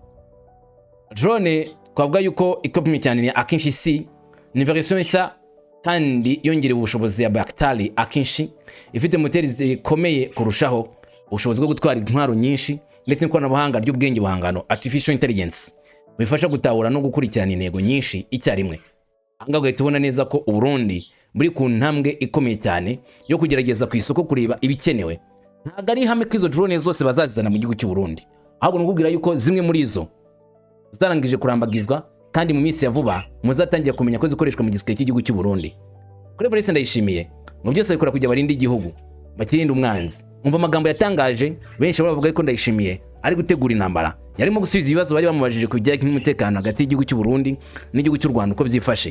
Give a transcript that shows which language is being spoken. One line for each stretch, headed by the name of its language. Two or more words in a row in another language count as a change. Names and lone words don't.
Kinyarwanda: Drone twavuga yuko ikomeye cyane ni akenshi C, ni version nshya kandi yongerewe ubushobozi ya Baktali akenshi ifite moteri zikomeye kurushaho, ubushobozi bwo gutwara intwaro nyinshi ndetse n'ikoranabuhanga ry'ubwenge buhangano
English: artificial intelligence
Kinyarwanda: bifasha gutahura no gukurikirana intego nyinshi icyarimwe. Anga ugahita ubona neza ko Uburundi buri ku ntambwe ikomeye cyane yo kugerageza ku isoko kureba ibikenewe. Ntago ari ihame ko izo drone zose bazazizana mu gihugu cy'u Burundi, ahubwo nukubwira yuko zimwe muri izo zarangije kurambagizwa kandi mu minsi ya vuba muzatangira kumenya ko zikoreshwa mu gisirikare cy'igihugu cy'u Burundi. Kuri Ndayishimiye mu byose bikora kujya barinda igihugu, bakirinda umwanzi. Umva amagambo yatangaje, benshi baravuga ko Ndayishimiye ari gutegura intambara, yarimo gusubiza ibibazo bari bamubajije ku bijyanye n'umutekano hagati y'igihugu cy'u Burundi n'igihugu cy'u Rwanda uko byifashe.